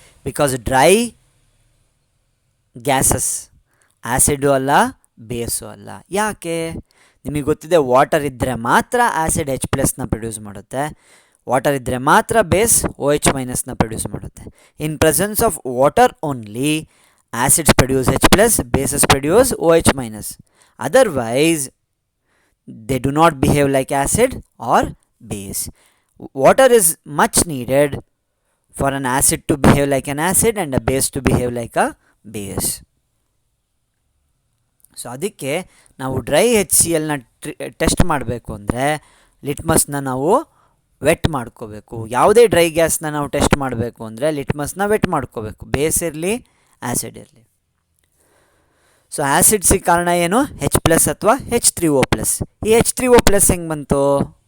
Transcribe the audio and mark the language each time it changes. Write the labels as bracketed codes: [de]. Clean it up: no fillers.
[kn] Because dry gases acid ಅಲ್ಲ, ಬೇಸು ಅಲ್ಲ. ಯಾಕೆ? ನಿಮಗೆ ಗೊತ್ತಿದೆ, ವಾಟರ್ ಇದ್ದರೆ ಮಾತ್ರ ಆ್ಯಸಿಡ್ H+ನ ಪ್ರೊಡ್ಯೂಸ್ ಮಾಡುತ್ತೆ, ವಾಟರ್ ಇದ್ದರೆ ಮಾತ್ರ ಬೇಸ್ OH- ಪ್ರೊಡ್ಯೂಸ್ ಮಾಡುತ್ತೆ. [en] In presence of water only acids produce H+, bases produce OH-. Otherwise they do not behave like acid or base. Water is much needed for an acid to behave like an acid and a base to behave like a base. [kn] So ಅದಕ್ಕೆ ನಾವು dry HClನ test ಮಾಡಬೇಕು ಅಂದರೆ ಲಿಟ್ಮಸ್ನ ನಾವು vet ಮಾಡ್ಕೋಬೇಕು. ಯಾವುದೇ dry ಗ್ಯಾಸ್ನ ನಾವು test ಮಾಡಬೇಕು ಅಂದರೆ ಲಿಟ್ಮಸ್ನ ವೆಟ್ ಮಾಡ್ಕೋಬೇಕು, ಬೇಸ್ ಇರಲಿ ಆ್ಯಸಿಡ್ ಇರಲಿ. ಸೊ ಆ್ಯಸಿಡ್ಸಿಗೆ ಕಾರಣ ಏನು? H+ ಅಥವಾ H3O+. ಈ H3O+ ಹೆಂಗೆ ಬಂತು?